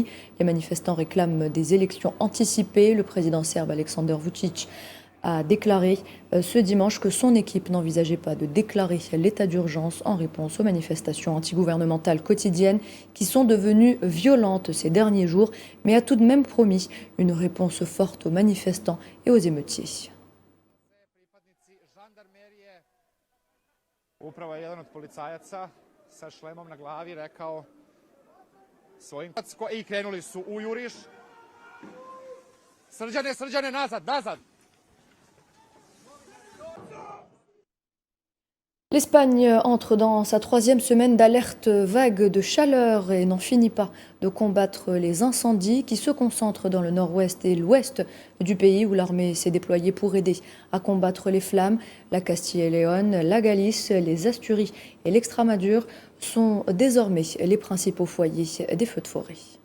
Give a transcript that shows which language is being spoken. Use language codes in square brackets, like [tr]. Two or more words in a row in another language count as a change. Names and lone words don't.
[fr] Les manifestants réclament des élections anticipées. Le président serbe Aleksandar Vučić a déclaré ce dimanche que son équipe n'envisageait pas de déclarer l'état d'urgence en réponse aux manifestations antigouvernementales quotidiennes qui sont devenues violentes ces derniers jours, mais a tout de même promis une réponse forte aux manifestants et aux émeutiers. [sr] Upravo je jedan od policajaca sa šlemom na glavi rekao svojim i krenuli su u juriš. Srđane, nazad! [fr] L'Espagne entre dans sa 3e semaine d'alerte vague de chaleur et n'en finit pas de combattre les incendies qui se concentrent dans le nord-ouest et l'ouest du pays où l'armée s'est déployée pour aider à combattre les flammes. La Castille et Léon, la Galice, les Asturies et l'Extremadure sont désormais les principaux foyers des feux de forêt.